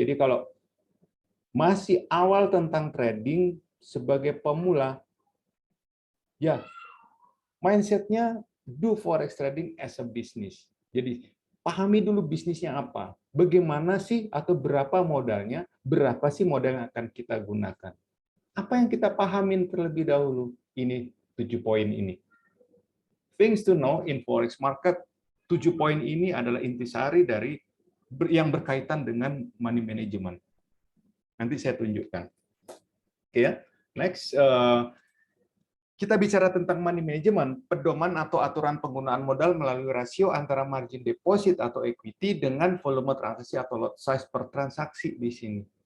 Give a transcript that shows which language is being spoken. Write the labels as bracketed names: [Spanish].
[Indonesian] Jadi kalau masih awal tentang trading sebagai pemula, ya mindsetnya [English] do forex trading as a business. [Indonesian] Jadi pahami dulu bisnisnya apa, bagaimana sih atau berapa modalnya, berapa sih modal yang akan kita gunakan. Apa yang kita pahamin terlebih dahulu? Ini 7 poin ini. [English] Things to know in forex market. [Indonesian] 7 poin ini adalah intisari dari yang berkaitan dengan money management. Nanti saya tunjukkan. Oke ya. Next, kita bicara tentang money management, pedoman atau aturan penggunaan modal melalui rasio antara margin deposit atau equity dengan volume transaksi atau lot size per transaksi di sini.